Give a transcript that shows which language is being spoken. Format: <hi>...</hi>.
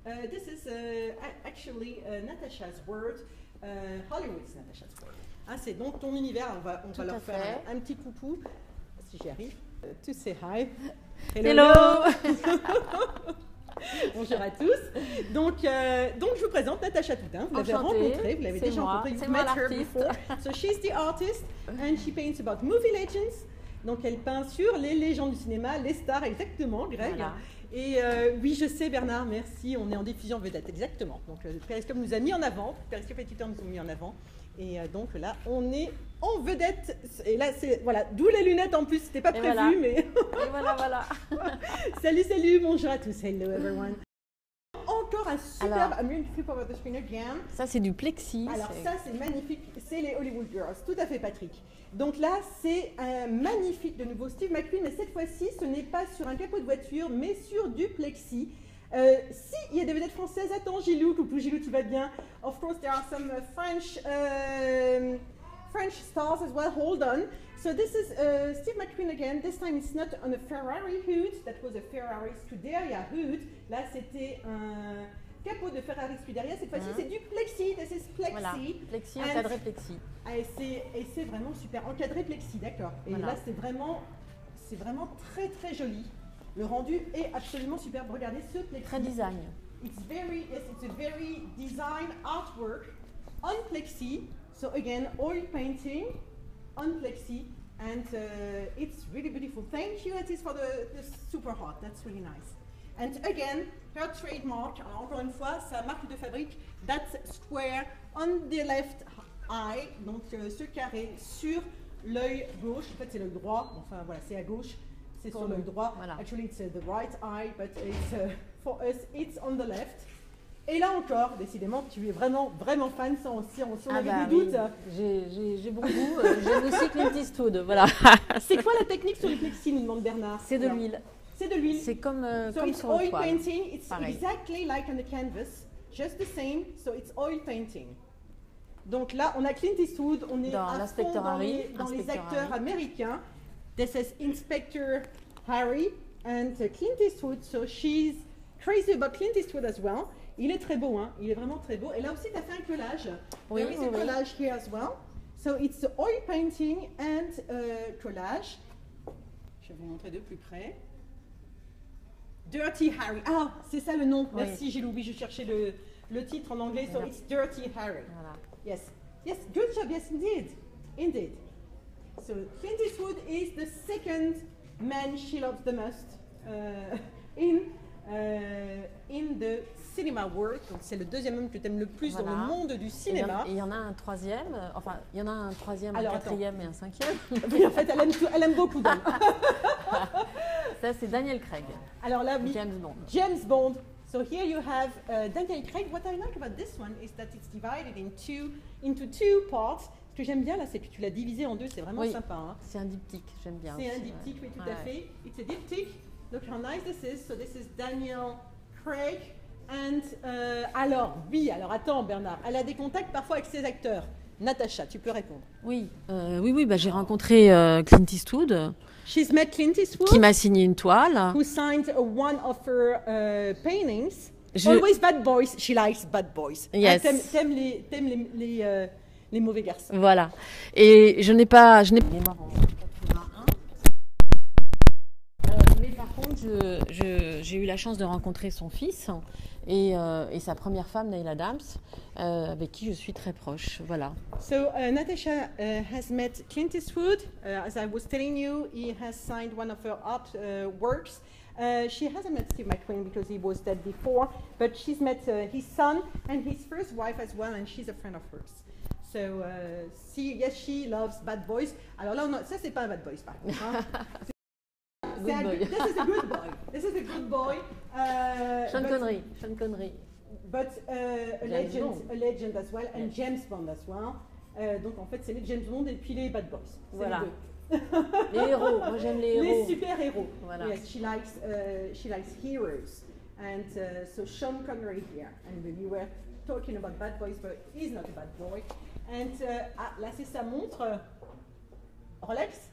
<en>This is actually Natasha's word. Hollywood's Natasha's word.</en> <fr>Ah, c'est donc ton univers. On va leur faire un petit coucou, si j'y arrive.</fr> <en>To say hi. Hello.</en> <fr>Bonjour à tous. Donc, je vous présente Natacha Toutain. Vous l'avez rencontrée, vous l'avez déjà rencontrée. C'est moi l'artiste.</fr> <en>So she's the artist and she paints about movie legends.</en> <fr>Donc elle peint sur les légendes du cinéma, les stars, exactement, Greg. Voilà. Et oui, je sais Bernard, merci. On est en diffusion vedette, exactement. Donc Periscope nous a mis en avant, Periscope et Twitter nous ont mis en avant. Et donc là, on est en vedette. Et là, c'est voilà, d'où les lunettes en plus. C'était pas prévu, voilà. mais. Et voilà. Salut, bonjour à tous.</fr> <en>Hello everyone.</en> <fr>Encore un superbe.</fr> <en>I'm going to flip over the screen again.</en> <fr>Ça, c'est du plexi. Alors ça, c'est magnifique. C'est les Hollywood Girls. Tout à fait, Patrick. Donc là, c'est un magnifique de nouveau Steve McQueen, mais cette fois-ci, ce n'est pas sur un capot de voiture, mais sur du plexi. Si il y a des vedettes françaises, attends Gilou, coucou Gilou, tu vas bien.</fr> <en>Of course, there are some French stars as well. Hold on. So this is Steve McQueen again. This time it's not on a Ferrari hood. That was a Ferrari Scuderia hood.</en> <fr>Là, c'était un capot de Ferrari Scuderia. Cette fois-ci, c'est du plexi.</fr> <en>This is plexi.</en> <fr>Voilà. Plexi, encadré plexi. Et c'est vraiment super. Encadré plexi, d'accord. Et là, c'est vraiment très très joli. Le rendu est absolument superbe. Regardez ce plexi. Très design.</fr> <en>It's a very design artwork on plexi. So again, oil painting on plexi, and it's really beautiful. Thank you, Atis, for the super hot. That's really nice. And again, her trademark.</en> <fr>Alors encore une fois, sa marque de fabrique.</fr> <en>That square on the left eye,</en> <fr>donc ce carré sur l'œil gauche. En fait, c'est l'œil droit. Enfin voilà, c'est à gauche. C'est sur l'œil droit. Voilà.</fr> <en>Actually, it's the right eye, but it's for us, it's on the left.</en> <fr>Et là encore, décidément, tu es vraiment fan, sans on avait des doutes. J'ai bon goût. J'aime aussi Clint Eastwood, voilà. C'est quoi la technique sur le plexi, nous demande Bernard? C'est de l'huile. C'est de l'huile. C'est comme</fr> <en>it's</en> <fr>sur</fr> <en>oil</en> <fr>toile.</fr> <en>painting. It's</en> <fr>Pareil.</fr> <en>exactly like on the canvas, just the same. So it's oil painting.</en> <fr>Donc là, on a Clint Eastwood, on est Dans à fond dans les acteurs américains.</fr> <en>This is Inspector Harry and Clint Eastwood. So she's crazy about Clint Eastwood as well.</en> <fr>Il est très beau, hein. Il est vraiment très beau. Et là aussi, tu as fait un collage. Oui,</fr> <en>There is a collage here as well. So it's oil painting and collage.</en> <fr>Je vais vous montrer de plus près. Dirty Harry. Ah, c'est ça le nom. Oui. Merci Gilou. Oui, je cherchais le titre en anglais.</fr> <en>So it's Dirty Harry.</en> <fr>Voilà.</fr> <en>Yes. Yes, good job. Yes, indeed. So Clint Eastwood is the second man she loves the most in the cinema world.</en> <fr>Donc c'est le deuxième homme que tu aimes le plus dans le monde du cinéma. Et il y en a un troisième, il y en a un troisième, Alors, un quatrième et un cinquième. Oui, en fait, elle aime beaucoup d'hommes. Ça, c'est Daniel Craig. Alors là, oui. James Bond.</fr> <en>So here you have Daniel Craig. What I like about this one is that it's divided into two parts.</en> <fr>Ce que j'aime bien là, c'est que tu l'as divisé en deux. C'est vraiment sympa. Hein. C'est un diptyque, j'aime bien. C'est un diptyque, oui, tout à fait.</fr> <en>It's a diptyque. Look how nice this is. So this is Daniel Craig. And,</en> <fr>alors attends Bernard, elle a des contacts parfois avec ses acteurs. Natacha, tu peux répondre. Oui, j'ai rencontré Clint Eastwood.</fr> <en>She's met Clint Eastwood.</en> <fr>Qui m'a signé une toile.</fr> <en>Who signed one of her paintings. Always bad boys. She likes bad boys. Yes.</en> <fr>T'aimes les mauvais garçons. Voilà. Et je n'ai pas. Il est mort en 81. Mais par contre, j'ai eu la chance de rencontrer son fils et sa première femme, Neil Adams, avec qui je suis très proche. Voilà.</fr> <en>So Natasha has met Clint Eastwood. As I was telling you, he has signed one of her art works. She hasn't met Steve McQueen because he was dead before, but she's met his son and his first wife as well, and she's a friend of hers. So, yes, she loves bad boys.</en> <fr>Alors là, ça, c'est pas un bad boy, par contre.</fr> <en>Hein. This is a good boy. This is a good boy. Sean Connery. But a legend as well, and James Bond as well.</en> <fr>Donc, en fait, c'est les James Bond et puis les bad boys. Voilà. Les héros. Moi, j'aime les héros. Les super-héros. Voilà.</fr> <en>Yes, she likes heroes. And so Sean Connery here. And we were talking about bad boys, but he's not a bad boy.</en> <fr>And là, c'est sa montre Rolex.</fr>